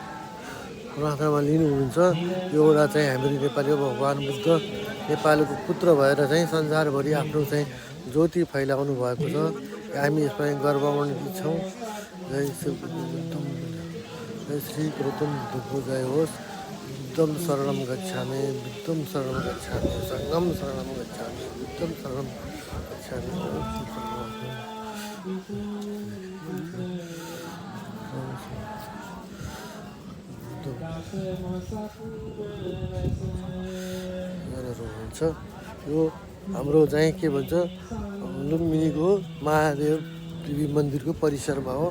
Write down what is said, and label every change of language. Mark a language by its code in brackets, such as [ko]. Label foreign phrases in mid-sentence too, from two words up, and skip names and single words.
[ne] यो एउटा चाहिँ हाम्रो नेपाली भगवान् बुद्ध नेपालको पुत्र भएर चाहिँ संसारभरि आफ्नो चाहिँ ज्योति फैलाउनु भएको छ। हामी यसमा गर्वमण्डित छौँ। जय श्री गौतम बुद्धको जय होस्। [pi] बुद्धं शरणं गच्छामि, बुद्धं शरणं गच्छामि, सङ्घं शरणं गच्छामि, बुद्धं शरणं गच्छामि। [ne] हुन्छ यो हाम्रो चाहिँ के भन्छ लुम्बिनीको महादेव देवी मन्दिरको परिसरमा हो।